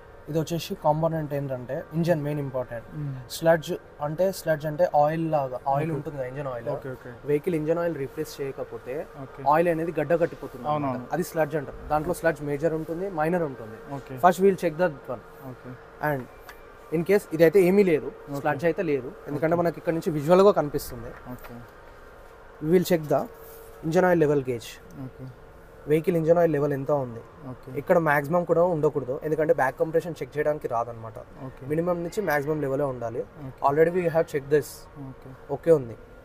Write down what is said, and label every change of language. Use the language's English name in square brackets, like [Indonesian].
[Telugu] ఇది వచ్చేసి కాంపోనెంట్ ఏంటంటే ఇంజన్ మెయిన్ ఇంపార్టెంట్. స్లడ్జ్ అంటే ఆయిల్ లాగా, ఆయిల్ ఉంటుంది కదా engine oil. Vehicle engine oil replace చేయకపోతే ఆయిల్ అనేది గడ్డ కట్టిపోతుంది, అది స్లడ్జ్ అంటారు. దాంట్లో స్లడ్జ్ మేజర్ ఉంటుంది, మైనర్ ఉంటుంది. [English] First wheel check that one. [Telugu] And in case ఇదైతే ఏమీ లేదు, స్లడ్జ్ అయితే లేదు, ఎందుకంటే మనకి ఇక్కడ నుంచి విజువల్గా కనిపిస్తుంది. [English] We will check the engine oil level gauge. [Telugu] Vehicle engine oil level ఎంత ఉంది. ఇక్కడ మాక్సిమం కూడా ఉండకూడదు, ఎందుకంటే బ్యాక్ కంప్రెషన్ చెక్ చేయడానికి రాదనమాట. మినిమం నుంచి మాక్సిమం లెవెలే ఉండాలి. [English] Already we have check this. [Telugu] Okay ఉంది.